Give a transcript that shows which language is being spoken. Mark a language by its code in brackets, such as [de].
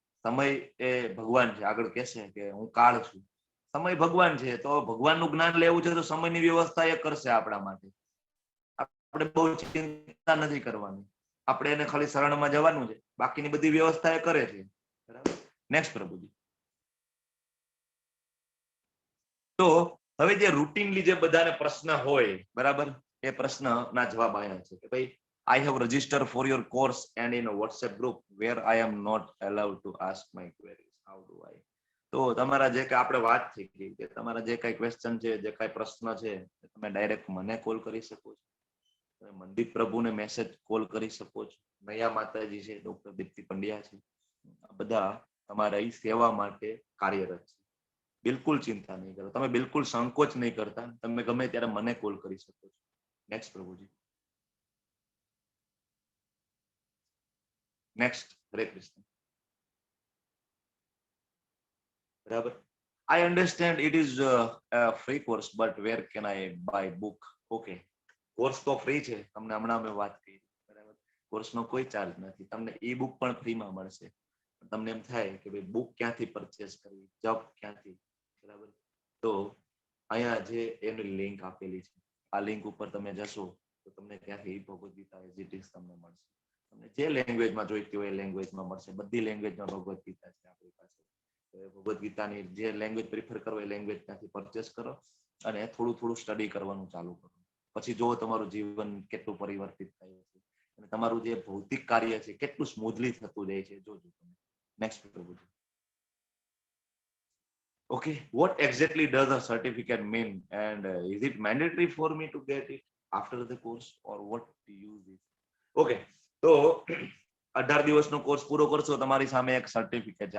[gu] સમય એ ભગવાન છે, આગળ કહેશે કે હું કાળ છું, સમય ભગવાન છે, તો ભગવાનનું જ્ઞાન લેવું છે તો સમયની વ્યવસ્થા એ કરશે આપણા માટે. આપણે બહુ ચિંતા નથી કરવાની. આપણે એને ખાલી શરણમાં જવાનું છે, બાકીની બધી વ્યવસ્થા એ કરે છે. બરાબર. નેક્સ્ટ પ્રભુજી. તો હવે જે રૂટીનલી જે બધાને પ્રશ્ન હોય, બરાબર, એ પ્રશ્નના જવાબ આયા છે કે ભાઈ [en] I have registered for your course and in a WhatsApp group where I am not allowed to ask my queries. How do I? [gu] તો તમારા જે કઈ આપણે વાત થઈ ગઈ કે તમારા જે કઈ ક્વેશ્ચન છે, જે કઈ પ્રશ્ન છે, તમે ડાયરેક્ટ મને કોલ કરી શકો છો, તમે મનદીપ પ્રભુને મેસેજ કોલ કરી શકો છો, નયા માતાજી છે, ડોક્ટર દીપ્તિ પંડ્યા છે, આ બધા તમારા એ સેવા માટે કાર્યરત છે. બિલકુલ ચિંતા નહીં કરો, તમે બિલકુલ સંકોચ નહીં કરતા, તમે ગમે ત્યારે મને કોલ કરી શકો છો. નેક્સ્ટ પ્રભુજી. નેક્સ્ટ. હરે કૃષ્ણ. બરાબર. [en] I understand it is a free course, but where can I buy book? [gu] Okay. Course તો ફ્રી છે, તમને હમણાં અમે વાત કરી. બરાબર. કોર્સનો કોઈ ચાર્જ નથી, તમને ઈ બુક પણ ફ્રીમાં મળશે. તમને એમ થાય કે ભાઈ બુક ક્યાંથી પરચેસ કરવી, જોબ ક્યાંથી, બરાબર, તો અહીંયા જે એની લિંક આપેલી છે, આ લિંક ઉપર તમે જશો તો તમને ત્યાંથી Bhagavad Gita as it is તમને મળશે. તમને જે લેંગ્વેજમાં જોઈતી હોય એ લેંગ્વેજમાં મળશે. બધી લેંગ્વેજમાં ભગવદ ગીતા છે આપણી પાસે. ભગવદ ગીતાની જે લેંગ્વેજ પ્રિફર કરો એ લેંગ્વેજ ત્યાંથી પરચેસ કરો અને થોડું થોડું સ્ટડી કરવાનું ચાલુ કરો. પછી જો તમારું જીવન કેટલું પરિવર્તિત થાય છે અને તમારું જે ભૌતિક કાર્ય છે કેટલું સ્મૂધલી થતું જાય છે, જોજો તમે. નેક્સ્ટ પ્રભુજી. [en] Okay, what exactly does a certificate mean and is it mandatory for me to get it after the course or what to use it? [gu] Okay, તો 18 દિવસનો કોર્સ પૂરો કરશો, તમારી સામે એક સર્ટિફિકેટ છે.